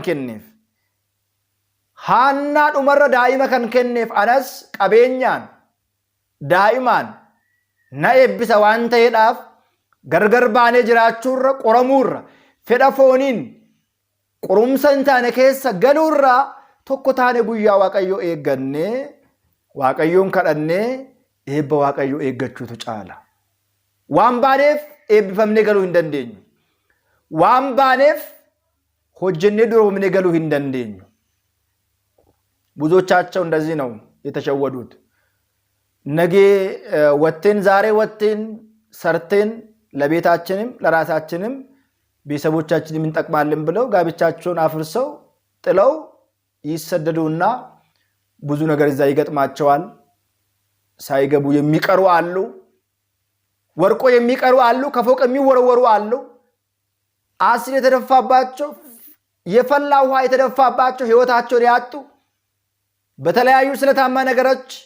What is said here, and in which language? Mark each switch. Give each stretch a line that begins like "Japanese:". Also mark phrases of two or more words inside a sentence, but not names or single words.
Oromo: kenneef, Haannaa dhumarra daa'ima kan kenneef anas qabeenyaan daa'imaan na eebbisa waan ta'eedhaaf gargar baanee jiraachuurra qoramuurra fedha fooniin qorumsa hin taane keessa galuurra tokko taane guyyaa waaqayyoo eeggannee waaqayyoon kadhannee eebba waaqayyoo eeggachuutu caala. Waan baaneef eebbifamnee galuu hin dandeenyu. Waan baaneef hojjennee duroomnee galuu hin dandeenyu.
Amharic: ብዙዎቻቸው እንደዚህ ነው የተሸወዱት። ነገ ወጥተን ዛሬ ወጥተን ሰርተን ለቤታችንም ለራሳችንም ቤተሰቦቻችንም እንጠቅማለን ብለው ጋብቻቸውን አፍርሰው ጥለው ይሰደዱና ብዙ ነገር እዛ ይገጥማቸዋል። ሳይገቡ የሚቀሩ አሉ፣ ወርቆ የሚቀሩ አሉ፣ ከፎቅ የሚወረወሩ አሉ። አሲድ የተደፋባቸው የፈላ ውሃ የተደፋባቸው ህይወታቸውን ያጡ በተለያዩ ስለታማ ነገሮች